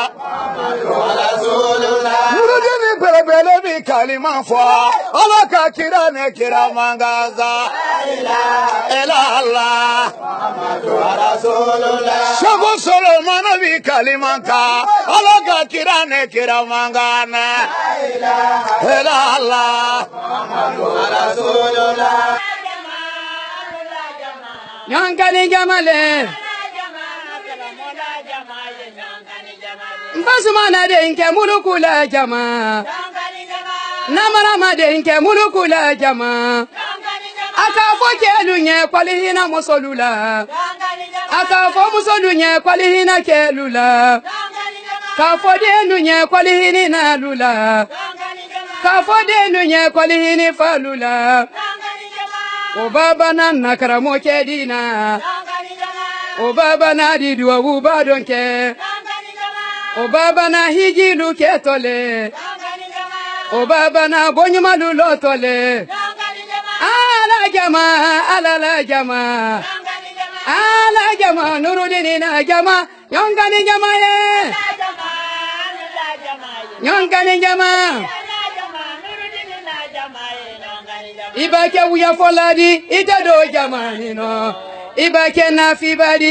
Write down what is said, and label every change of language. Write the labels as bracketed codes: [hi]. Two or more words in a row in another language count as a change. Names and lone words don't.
[man] Nurudini bele bi kalima fa alaka kira ne kira mangaza [ar] لا إله إلا الله محمد رسول الله [man] Shago Solomon bi kalima ka alaka kira ne kira mangana [ar] لا إله إلا الله محمد رسول الله [man] Nyankani jamale Basmana denke mulukula jama Namarama denke mulukula jama Akafo kelunye kwalihina musolula Akafo musolunye kwalihina kelula Kafo denunye kwalihina lula Kafo denunye kwalihini falula O baba na nakaramo kedina O baba na diduwa ubadonke O baba na hijilu ketole O baba na bonyumalu lotole Ala jama Nurudini na jama Yonkani jama ye Yonkani jama Ibake uya foladi itedo jamani no Ibake nafibadi